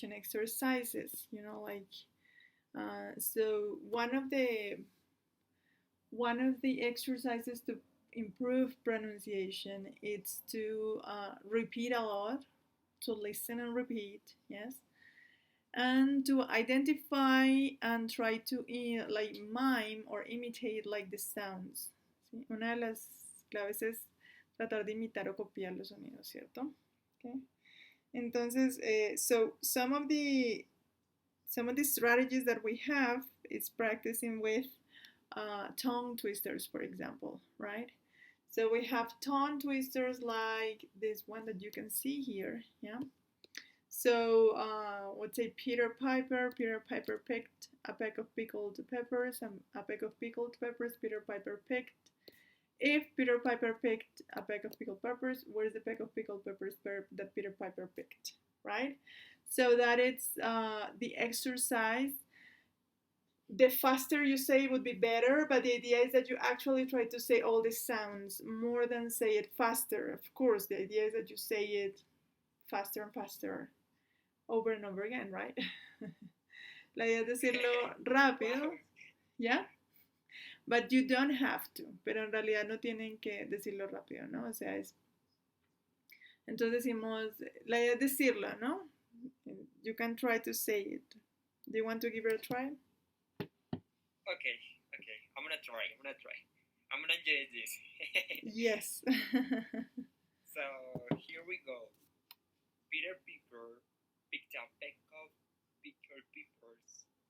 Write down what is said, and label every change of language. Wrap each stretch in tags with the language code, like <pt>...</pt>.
<en>exercises, you know, like so one of the exercises to improve pronunciation is to repeat a lot, to listen and repeat, yes, and to identify and try to like mime or imitate like the sounds.</en> <es>¿Sí? Una de las claves es tratar de imitar o copiar los sonidos, ¿cierto?</es> <en>Okay. Entonces, so some of the strategies that we have is practicing with tongue twisters, for example, right? So we have tongue twisters like this one that you can see here, yeah? So let's say Peter Piper picked a peck of pickled peppers, and a peck of pickled peppers Peter Piper picked. If Peter Piper picked a peck of pickled peppers, where's the peck of pickled peppers that Peter Piper picked, right? So that it's the exercise. The faster you say it would be better, but the idea is that you actually try to say all the sounds more than say it faster. Of course, the idea is that you say it faster and faster over and over again, right?</en> <es>La idea es decirlo rápido, ¿ya?</es> <en>But you don't have to,</en> <es>pero en realidad no tienen que decirlo rápido, ¿no? O sea, es... Entonces decimos, la idea es decirlo, ¿no?</es> <en>You can try to say it. Do you want to give it a try? Okay. I'm gonna try. I'm gonna enjoy this. Yes. So here we go. Peter Piper picked a peck of pickled peppers.</en>